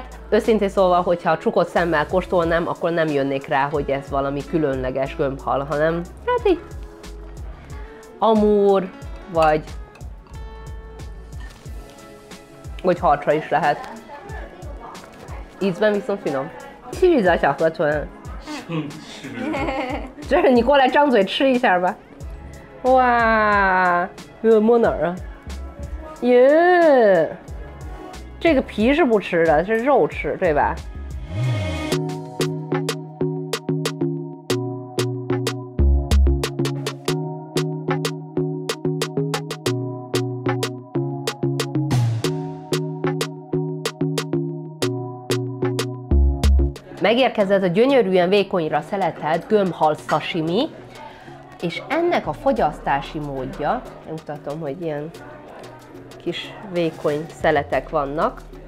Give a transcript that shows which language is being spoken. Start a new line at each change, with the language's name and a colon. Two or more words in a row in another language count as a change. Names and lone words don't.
Hungarian: Őszintén szólva, hogyha csukott szemmel kóstolnám, akkor nem jönnék rá, hogy ez valami különleges gömbhal, hanem hát így amúr, vagy harcsa is lehet. Ízben viszont finom.
Chinese: 继续找小河豚。这是你过来张嘴吃一下吧。哇，摸哪儿啊？耶，这个皮是不吃的，是肉吃，对吧？
Hungarian: Megérkezett a gyönyörűen vékonyra szeletelt gömbhal sashimi, és ennek a fogyasztási módja, mutatom, hogy ilyen kis vékony szeletek vannak.